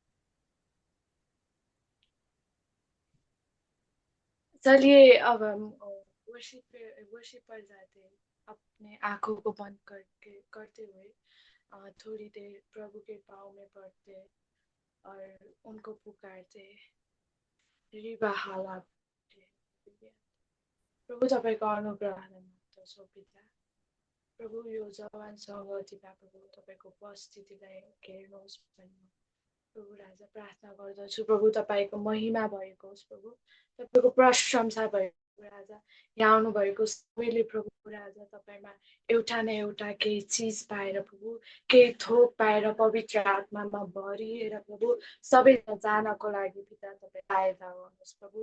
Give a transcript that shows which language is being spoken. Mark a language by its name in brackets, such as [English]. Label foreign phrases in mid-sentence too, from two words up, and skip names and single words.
[Hindi] चलिए अब हम वर्शिप पर जाते हैं। अपने आंखों को बंद करते हुए थोड़ी देर प्रभु के पाँव में पड़ते और उनको पुकारते। रिबा हाला। [Nepali] प्रभु तपाईँको अनुग्रहलाई माग्दछौँ पिता। प्रभु यो जवान सङ्गतिमा प्रभु तपाईँको उपस्थितिलाई हेर्नुहोस् भन्नु प्रभु राजा प्रार्थना गर्दछु। प्रभु तपाईँको महिमा भएको होस्, प्रभु तपाईँको प्रशंसा भएको राजा। यहाँ आउनुभएको सबैले प्रभु राजा तपाईँमा एउटा न एउटा केही चिज पाएर प्रभु केही थोक पाएर पवित्र आत्मामा भरिएर प्रभु सबै जानको लागि पिता तपाईँ सहायता गर्नुहोस् प्रभु।